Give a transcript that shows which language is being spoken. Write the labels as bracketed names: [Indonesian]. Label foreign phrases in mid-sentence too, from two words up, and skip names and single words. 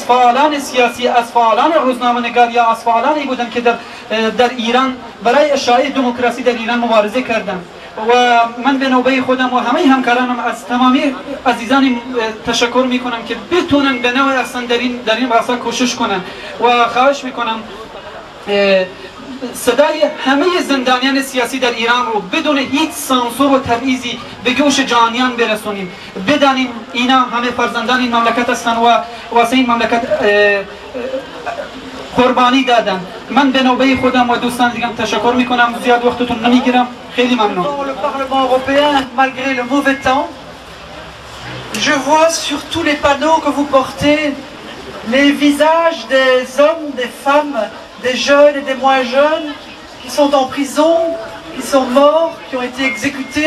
[Persian] فعالان سیاسی، از فعالان روزنامه‌نگار یا از فعالانی بودن که در ایران برای اشاعه دموکراسی در ایران مبارزه کردن و من به نوبه خودم و همه همکارانم از تمامی عزیزان تشکر میکنم که بتونن به نوع اصلا در این راستا کوشش کنن و خواهش میکنم صدای همه زندانیان سیاسی در ایران رو بدون هیچ سانسور و تبعیضی به گوش جهانیان برسونیم. بدانیم اینا همه فرزندان این مملکت هستن و واسه این مملکت قربانی دادن. من به نوبه خودم و دوستان دیگم تشکر میکنم. زیاد وقتتون نمیگیرم. خیلی ممنون. [French] Le Parlement européen, malgré le mauvais temps, je vois sur tous les panneaux que vous portez les visages des hommes, des femmes, des jeunes et des moins jeunes qui sont en prison, qui sont morts, qui ont été exécutés.